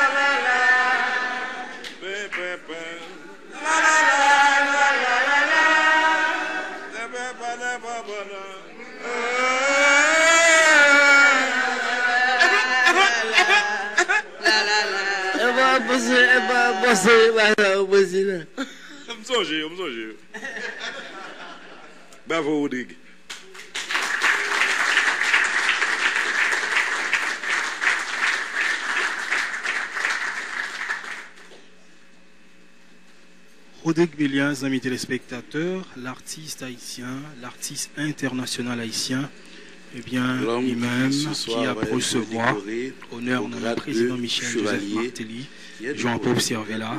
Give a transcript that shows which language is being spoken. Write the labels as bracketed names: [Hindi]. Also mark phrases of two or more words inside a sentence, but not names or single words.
[English] la la, be be be, la la la la la la la, be be be be be be. I'm sorry. [French] Bravo, Rodrigue. Rodrigue Millien, amis téléspectateurs, l'artiste haïtien, l'artiste international haïtien, eh bien, lui-même qui a pour recevoir honneur de notre président Michel Joseph Martelly, Jean-Paul Cervella.